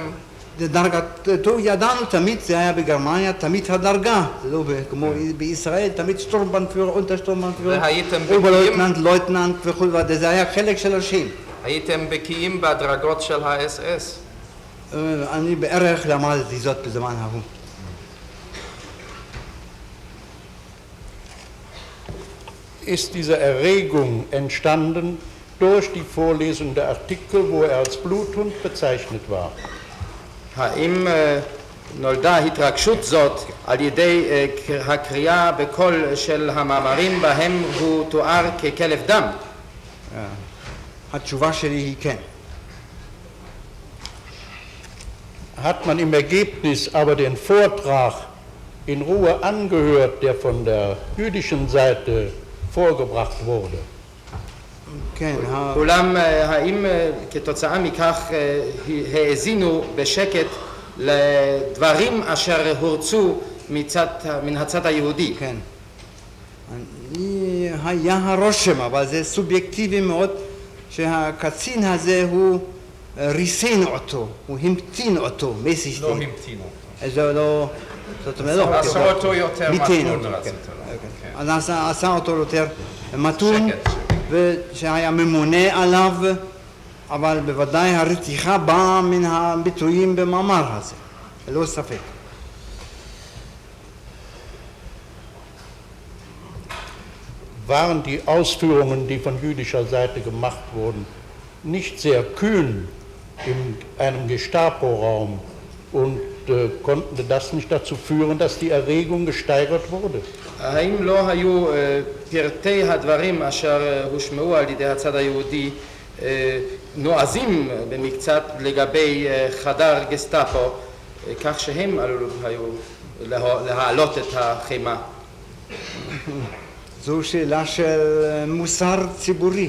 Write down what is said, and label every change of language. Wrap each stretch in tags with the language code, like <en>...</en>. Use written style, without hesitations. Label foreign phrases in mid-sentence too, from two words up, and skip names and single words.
<he>דרגתו ידענו תמיד, זה היה בגרמניה, תמיד הדרגה, זה לא כמו בישראל, תמיד שטורמבנדפיורר, אונטרשטורמבנדפיורר, אוברלויטננט, לויטננט וכו', זה היה חלק של השם. הייתם בקיאים בדרגות של האס-אס? אני בערך למדתי זאת בזמן ההוא.</he> <de>Ist diese Erregung entstanden durch die Vorlesung der Artikel, wo er als Bluthund bezeichnet war?</de> <he>האם נולדה התרגשות זאת על ידי הקריאה בקול של המאמרים בהם הוא תואר ככלב דם? התשובה שלי היא כן.</he> <de>Hat man im Ergebnis aber den Vortrag in Ruhe angehört, der von der jüdischen Seite vorgebracht wurde?</de> <he>כן, אולם האם כתוצאה מכך האזינו בשקט לדברים אשר הורצו מן הצד היהודי? כן. היה הרושם, אבל זה סובייקטיבי מאוד, שהקצין הזה הוא ריסן אותו, הוא המתין אותו, מסיסטי. לא המתין אותו. זה לא, זאת אומרת, לא. עשה אותו יותר מתון רצית. אז עשה אותו יותר מתון, ושהיה ממונה עליו, אבל בוודאי הרתיחה באה מן הביטויים במאמר הזה, ללא ספק.</he> <de>Waren die Ausführungen, die von jüdischer Seite gemacht wurden, nicht sehr kühn in einem Gestapo-Raum und konnten das nicht dazu führen, dass die Erregung gesteigert wurde?</de> <he>האם לא היו פרטי הדברים אשר הושמעו על ידי הצד היהודי נועזים במקצת לגבי חדר גסטאפו, כך שהם עלולים היו להעלות את החימה? זו שאלה של מוסר ציבורי.</he>